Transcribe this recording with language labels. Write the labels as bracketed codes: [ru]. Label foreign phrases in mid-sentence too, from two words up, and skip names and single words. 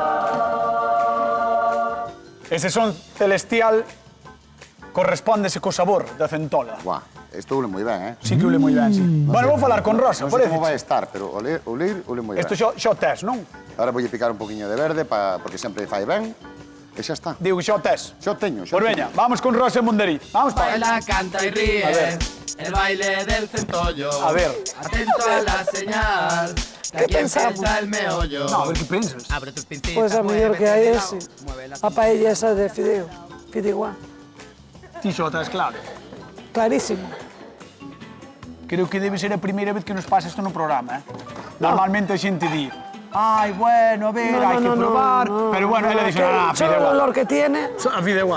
[gl] Ese son celestial correspóndese co sabor da centola. Buah, isto ule moi ben, Sí que ule moi ben, sí. Bueno, vou falar con Rosa, Non sei parece. como vai estar, pero ule moi ben. Isto xa o tes, non? Ahora voulle picar un poquinho de verde, porque sempre fai ben. E xa está. Digo que xa o tes. Xa o teño, xa o Pois teño. veña, vamos con Rosa e Munderí. Vamos pa. [es] Baila, canta y ríe. El baile del centollo. A ver. Atento a la señal. ¿Qué pensamos? Empieza el meollo. [gl] No, a ver que pensas. [es] Abre tus pincitas. [gl] Pues a mellor que hai [es] muévete de ese. lado, mueve la [gl] A paella esa de fideo. Fideuá. Ti xa o tes claro. Clarísimo. Creo que debe ser a primeira vez que nos pasa isto no programa, Normalmente a xente di, ai, bueno, a ver, hai que probar, pero bueno, ela dixo, [es] Solo el fideuá. olor que tiene. [gl] A fideuá.